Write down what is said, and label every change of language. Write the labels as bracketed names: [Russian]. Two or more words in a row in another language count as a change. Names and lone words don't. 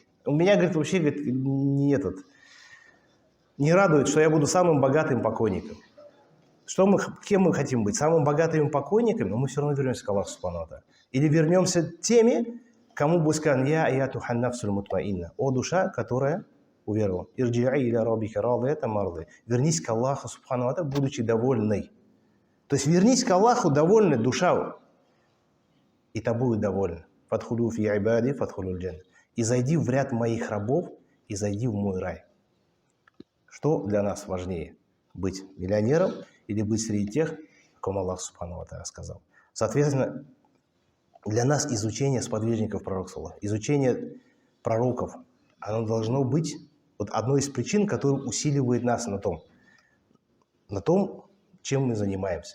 [Russian] У меня, говорит, вообще, говорит, не радует, что я буду самым богатым покойником. Кем мы хотим быть? Самым богатыми покойниками? Но мы все равно вернемся к Аллаху [Arabic] سبحانه وتعالى. [Russian] Или вернемся теми, кому будет сказано: [Arabic] «يا أيتها النفس المطمئنة», [Russian] о душа, которая уверовала. [Arabic] «ارجعي إلى ربك راضية مرضية». [Russian] Вернись к Аллаху [Arabic] سبحانه وتعالى, [Russian] будучи довольной. То есть вернись к Аллаху довольной, душа, и та будет довольна. [Arabic] «فادخلي في عبادي فادخلي الجنة». [Russian] И зайди в ряд моих рабов, и зайди в мой рай. Что для нас важнее? Быть миллионером или быть среди тех, как Аллах [Arabic] سبحانه وتعالى [Russian] сказал. Соответственно, для нас изучение сподвижников пророка, изучение пророков, оно должно быть вот одной из причин, которая усиливает нас на том, чем мы занимаемся.